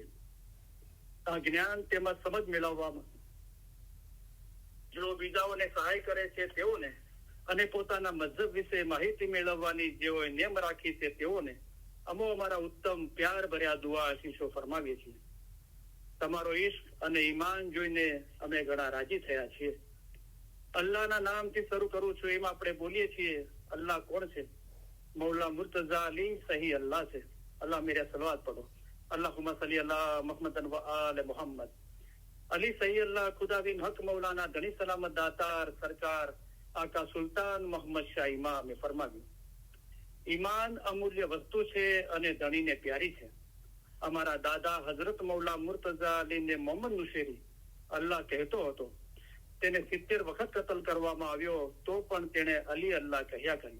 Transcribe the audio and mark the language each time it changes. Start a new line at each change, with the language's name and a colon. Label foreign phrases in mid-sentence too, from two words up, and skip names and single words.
Gujarati: આ જ્ઞાન તેમાં સમજ મેળવવામાં જેઓ બીજાઓને સહાય કરે છે તેઓને અને પોતાના મઝહબ વિશે માહિતી મેળવવાની જેઓએ નેમ રાખી છે તેઓને અમો અમારા ઉત્તમ પ્યાર ભર્યા દુઆ આશીષો ફરમાવીએ છીએ. તમારો ઈશ્ક અને ઈમાન જોઈને અમે ઘણા રાજી થયા છીએ. અલ્લાહના નામથી શરૂ કરું છું. એમાં આપણે બોલીએ છીએ અલ્લાહ કોણ છે? મૌલા મુર્તઝા અલી સહી અલ્લાહ છે. અલ્લાહ
Hindi: मेरे सलवात पढ़ो.
Arabic: اللهم صلي على محمدا وآل محمد.
Gujarati: अली सही अल्लाह खुदा बिन हक मौलाना धनी सलामत दातार सरकार आका સુલતાન મોહમ્મદ શાહ ઇમામે ફરમાવ્યું, ઈમાન અમૂલ્ય વસ્તુ છે અને ધણીને પ્યારી છે. અમારા દાદા હઝરત મૌલા મુર્તઝા અલીને મોહમ્મદ નુશેરી અલ્લાહ કહેતો હતો. તેને 70 વખત કતલ કરવામાં આવ્યો તો પણ તેણે અલી અલ્લાહ કહ્યા કર્યું.